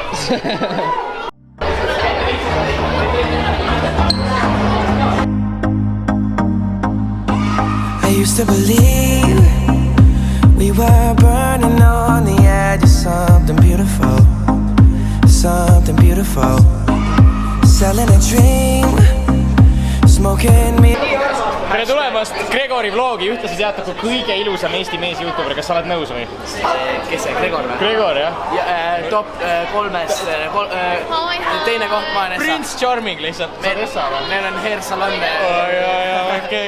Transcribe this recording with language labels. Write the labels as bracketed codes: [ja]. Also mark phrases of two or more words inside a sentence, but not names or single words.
[en] I used to believe we were burning on the edge of something beautiful, something beautiful. Selling a dream, smoking me. [et] Tere tulemast Gregori vlogi, ühtlasi teatab kui kõige ilusam Eesti mees YouTuber, kas sa oled nõus või? Kes see, Gregor või? Gregor, jah? Top 3-s, teine koht ma olen Essa. Prince Charming lihtsalt, sa oled Essa või? Meil on [en] hair salon. [et] okei.